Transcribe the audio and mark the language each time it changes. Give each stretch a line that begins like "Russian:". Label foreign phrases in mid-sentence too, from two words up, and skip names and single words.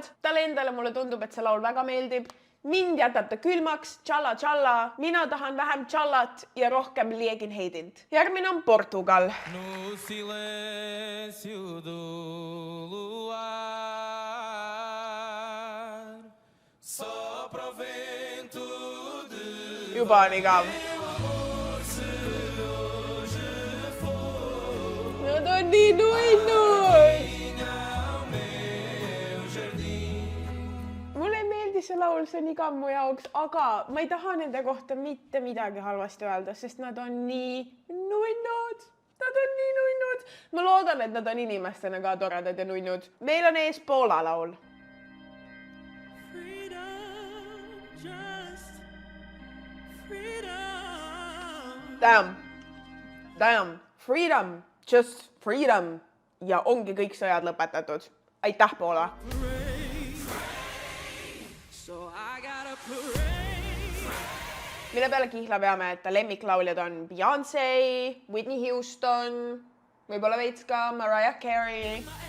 Estonian: Talle endale mulle tundub, et see laul väga meeldib. Mind jätab ta külmaks, tšalla, tšalla. Mina tahan vähem tšallat ja rohkem liegin heidint. Järgmine on Portugal.
Portuguese: No silêncio do luar, sopra o vento de
Estonian: Juba on igav. Nad on nii nuinnud. Mulle ei meeldi see laul, see on igav mu jaoks, aga ma ei taha nende kohta mitte midagi halvasti öelda, sest nad on nii nuinnud. Nad on nii nuinnud. Ma loodan, et nad on inimestena ka toredad ja nuinnud. Meil on ees Poola laul.
English: Damn. Freedom. Just freedom.
Estonian: Ja ongi kõik sõjad lõpetatud. Aitäh, Poola. Mille peale kihla peame, et ta lemmiklauljad on Beyoncé, Whitney Houston, võib-olla veits ka Mariah Carey.